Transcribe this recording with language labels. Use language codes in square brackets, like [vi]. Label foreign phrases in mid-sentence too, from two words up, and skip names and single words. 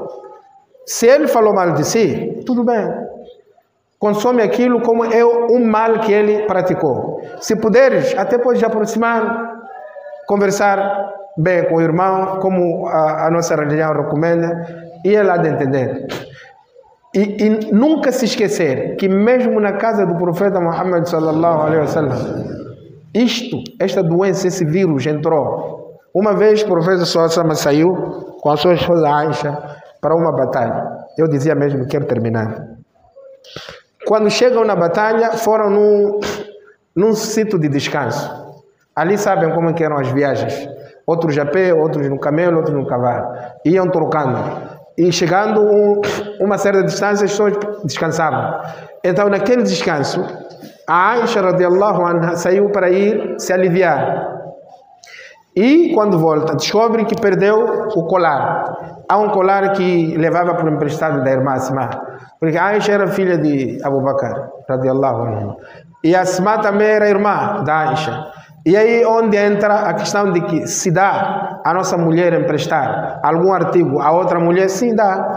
[pt] Se ele falou mal de si, tudo bem. Consome aquilo como é um mal que ele praticou. Se puderes, até podes aproximar, conversar bem com o irmão, como a nossa religião recomenda, e ele há de entender. E nunca se esquecer que mesmo na casa do profeta Muhammad [ar] صلى الله عليه وسلم, [pt] esta doença, esse vírus entrou. Uma vez o profeta [ar] صلى الله عليه وسلم [pt] saiu com a sua esposa Aisha para uma batalha. Eu dizia mesmo, quero terminar. Quando chegam na batalha, foram num sítio de descanso. Ali sabem como que eram as viagens. Outros a pé, outros no camelo, outros no cavalo. Iam trocando. E chegando uma certa distância, as pessoas descansavam. Então, naquele descanso, a Aisha [ar] رضي الله عنها [pt] saiu para ir se aliviar. E quando volta, descobre que perdeu o colar. Há um colar que levava por emprestado da irmã Asma. Porque a Aisha era filha de Abu Bakr [ar] رضي الله عنه. [pt] E a Asma também era irmã da Aisha. E aí onde entra a questão de que se dá a nossa mulher emprestar algum artigo a outra mulher, sim dá.